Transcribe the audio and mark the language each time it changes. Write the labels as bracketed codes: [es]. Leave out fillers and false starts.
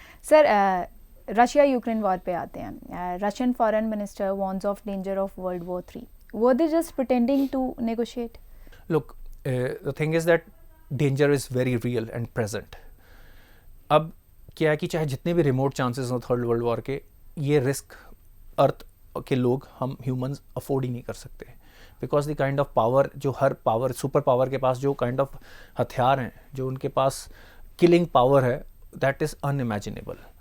[hi] Sir, Russia Ukraine war पे आते हैं। [en] Russian foreign minister warns of danger of world war 3. Were they just pretending to negotiate? Look, the thing is that danger is very real and present. [hi] अब क्या है कि चाहे जितने भी रिमोट चांसेस हों थर्ड वर्ल्ड वॉर के, ये रिस्क अर्थ के लोग, हम ह्यूमंस अफोर्ड ही नहीं कर सकते। [en] because the kind of power, [hi] जो हर पावर, सुपर पावर के पास जो काइंड ऑफ हथियार हैं, जो उनके पास किलिंग पावर है, [en] That is unimaginable.